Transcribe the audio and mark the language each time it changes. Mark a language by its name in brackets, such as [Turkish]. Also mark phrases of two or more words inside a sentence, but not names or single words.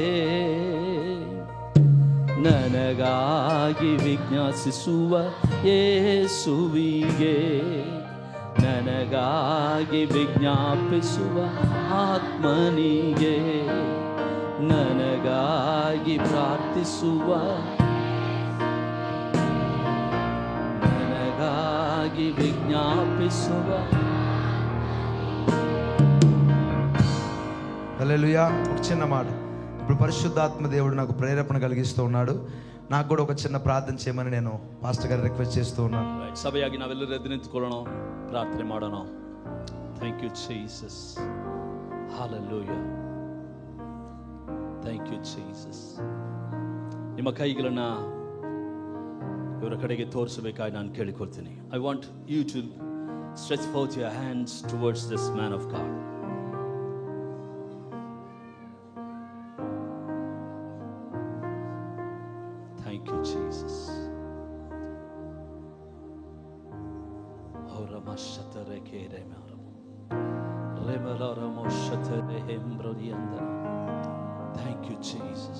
[Kannada] ನನಗಾಗಿ ವಿಜ್ಞಾಸಿಸುವ ಯೇಸುವಿಗೆ ನನಗಾಗಿ ವಿಜ್ಞಾಪಿಸುವ ಆತ್ಮನಿಗೆ ನನಗಾಗಿ ಪ್ರಾರ್ಥಿಸುವ ನನಗಾಗಿ ವಿಜ್ಞಾಪಿಸುವ. [Telugu] హల్లెలూయా. ఒక చిన్న మాట. ఇప్పుడు పరిశుద్ధాత్మ దేవుడు నాకు ప్రేరేపణ కలిగిస్తూ ఉన్నాడు. నాకు కూడా ఒక చిన్న ప్రార్థన చేయమని నేను పాస్టర్ గారు రిక్వెస్ట్ చేస్తూ ఉన్నాను. [Kannada] ಸಭೆಯಾಗಿ ನಾವೆಲ್ಲರೂ ಎದ್ದು ನಿಂತುಕೊಳ್ಳೋಣ, ಪ್ರಾರ್ಥನೆ ಮಾಡೋಣ. [English] Thank you Jesus. Hallelujah. Thank you Jesus. [Kannada] ನಿಮ್ಮ ಕೈಗಳನ್ನು ಇವರ ಕಡೆಗೆ ತೋರಿಸಬೇಕಾಗಿ ನಾನು ಕೇಳಿಕೊಳ್ತೀನಿ. [English] I want you to stretch forth your hands towards this man of God. Thank you, Jesus. Thank you, Jesus.